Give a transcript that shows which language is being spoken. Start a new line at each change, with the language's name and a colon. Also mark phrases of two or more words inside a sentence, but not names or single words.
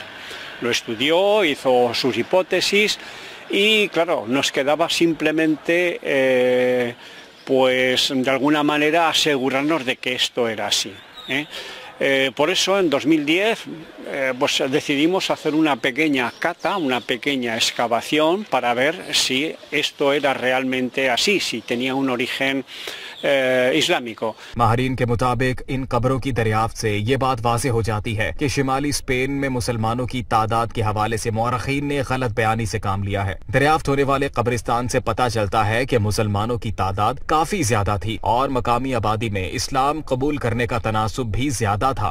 Spanish: Lo estudió, hizo sus hipótesis y claro, nos quedaba simplemente pues de alguna manera asegurarnos de que esto era así. Por eso en 2010 pues decidimos hacer una pequeña cata, una pequeña excavación para ver si esto era realmente así, si tenía un origen इस्लामिको।
Urdu: ماہرین کے مطابق ان قبروں کی دریافت سے یہ بات واضح ہو جاتی ہے کہ شمالی اسپین میں مسلمانوں کی تعداد کے حوالے سے مؤرخین نے غلط بیانی سے کام لیا ہے. دریافت ہونے والے قبرستان سے پتا چلتا ہے کہ مسلمانوں کی تعداد کافی زیادہ تھی اور مقامی آبادی میں اسلام قبول کرنے کا تناسب بھی زیادہ تھا.